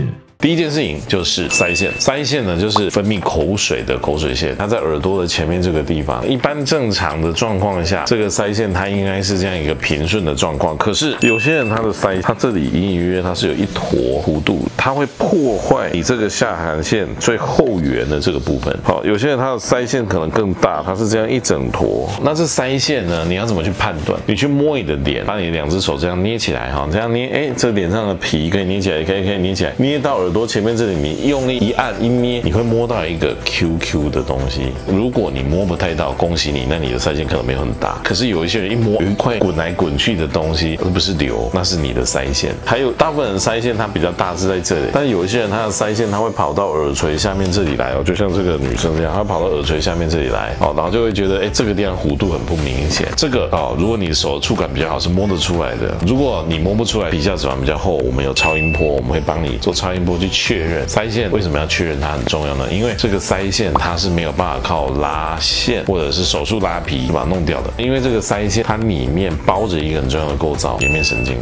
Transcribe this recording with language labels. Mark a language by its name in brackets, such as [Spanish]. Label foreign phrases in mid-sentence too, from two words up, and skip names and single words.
[Chinese] 第一件事情就是腮線，腮線呢就是分泌口水的口水線，它在耳朵的前面這個地方。一般正常的狀況下，這個腮線它應該是這樣一個平順的狀況。可是有些人他的腮，它這裡隱隱約約它是有一坨弧度，它會破壞你這個下頜線最後緣的這個部分。好，有些人他的腮線可能更大，它是這樣一整坨。那這腮線呢，你要怎麼去判斷？你去摸你的臉，把你兩隻手這樣捏起來哈，這樣捏，哎，這臉上的皮可以捏起來，可以捏起來，捏到耳朵前面這裡，你用力一按一捏，你會摸到一個 QQ 的東西。如果你摸不太到，恭喜你，那你的腮線可能沒有很大。可是有一些人一摸，有一塊滾來滾去的東西，而不是瘤，那是你的腮線。還有大部分人腮線它比較大是在這裡，但是有一些人他的腮線它會跑到耳垂下面這裡來哦，就像這個女生這樣，她會跑到耳垂下面這裡來哦，然後就會覺得哎，這個地方弧度很不明顯。這個哦，如果你手觸感比較好，是摸得出來的。如果你摸不出來，皮下脂肪比較厚，我們有超音波，我們會幫你做超音波去確認腮線。為什麼要確認它很重要呢？因為這個腮線它是沒有辦法靠拉線或者是手術拉皮把它弄掉的，因為這個腮線它裡面包着一個很重要的構造——顏面神經。